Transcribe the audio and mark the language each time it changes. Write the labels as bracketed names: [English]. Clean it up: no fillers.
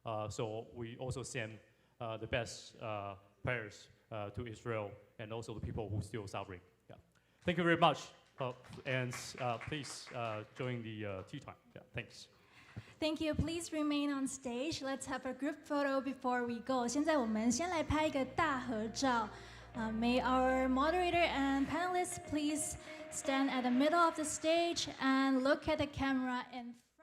[English] So we also send the best prayers to Israel and also the people who are still suffering. Yeah. Thank you very much. And please join the tea time. Yeah, thanks. Thank you. Please remain on stage. Let's have a group photo before we go. [Chinese] 现在我们先来拍一个大合照。 [English] May our moderator and panelists please stand at the middle of the stage and look at the camera and